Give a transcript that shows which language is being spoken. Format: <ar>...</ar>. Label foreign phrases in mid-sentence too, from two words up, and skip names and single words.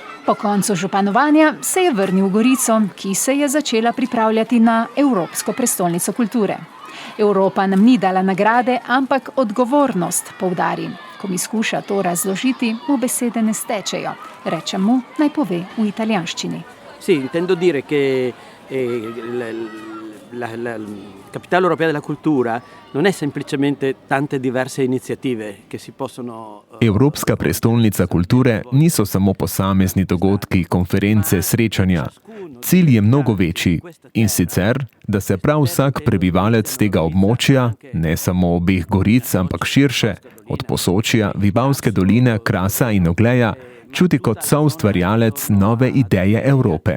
<sl>Po koncu županovanja se je vrnil v Gorico, ki se je začela pripravljati na Evropsko prestolnico kulture. Evropa nam ni dala nagrade, ampak odgovornost, poudari. Ko mi skuša to razložiti, mu besede ne stečejo. Rečem mu, naj pove v italijanščini.</sl> <it>Sì, intendo dire che la Capitale Europea della Cultura non è semplicemente tante diverse iniziative che si possono...</it> <sl>Evropska prestolnica kulture niso samo posamezni dogodki, konference, srečanja. Cilj je mnogo večji in sicer, da se prav vsak prebivalec tega območja, ne samo obeh Goric, ampak širše, od Posočja, Vipavske doline, Krasa in Ogleja, čuti kot soustvarjalec nove ideje Evrope.</sl>